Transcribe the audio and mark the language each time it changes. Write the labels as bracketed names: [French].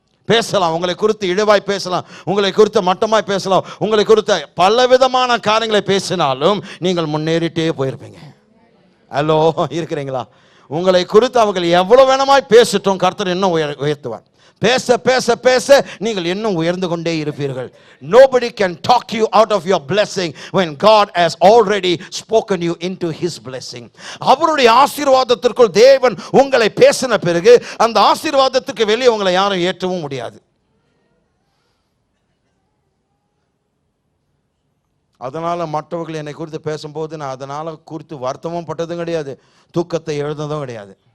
[Tamil] பேசலாம், உங்களை குறித்து இழிவாய் பேசலாம், உங்களை குறித்து மட்டமாய் பேசலாம், உங்களை குறித்த பலவிதமான காரியங்களை பேசினாலும் நீங்கள் முன்னேறிட்டே போயிருப்பீங்க. ஹலோ, இருக்கிறீங்களா? உங்களை குறித்து அவர்கள் எவ்வளவு வேணுமாய் பேசட்டும், கர்த்தர் இன்னும் உயர்த்துவார். பேச பேச பேச நீங்கள் இன்னும் உயர்ந்து கொண்டே இருப்பீர்கள். [English] Nobody can talk you out of your blessing when God has already spoken you into his blessing. [Tamil] அவருடைய ஆசீர்வாதத்திற்குள் தேவன் உங்களை பேசின பிறகு அந்த ஆசீர்வாதத்துக்கு வெளியே உங்களை யாரும் ஏற்றவும் முடியாது. அதனால மற்றவர்கள் என்னை குறித்து பேசும்போது நான் அதனால குறித்து வருத்தமும் பட்டதும் கிடையாது, தூக்கத்தை எழுதுனதும் கிடையாது.